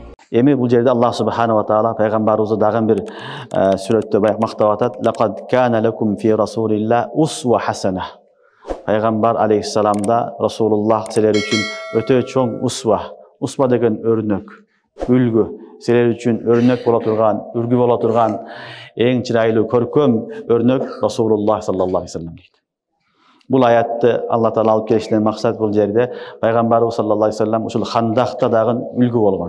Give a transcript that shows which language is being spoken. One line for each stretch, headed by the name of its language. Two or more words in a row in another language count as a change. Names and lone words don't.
Kyrgyz: Эми бул жерде
Arabic: الله سبحانه وتعالى
Kyrgyz: пайгамбарыбызды дагы бир сүрөттө баягы мактап атат.
Arabic: لقد كان لكم في رسول الله أسوة حسنة.
Kyrgyz: Пайгамбар алейхиссаламда Расулуллах силер үчүн өтө чоң усва деген өрнөк, үлгү, силер үчүн өрнөк боло турган, үлгү боло турган эң чырайлуу көркөм өрнөк Расулуллах
Arabic: صلى الله عليه وسلم
Kyrgyz: дейт. Бул аятты Алла таала алып келишинен максат бул жерде пайгамбарыбыз
Arabic: صلى الله عليه وسلم
Kyrgyz: ушул Хандакта дагы үлгү болгон.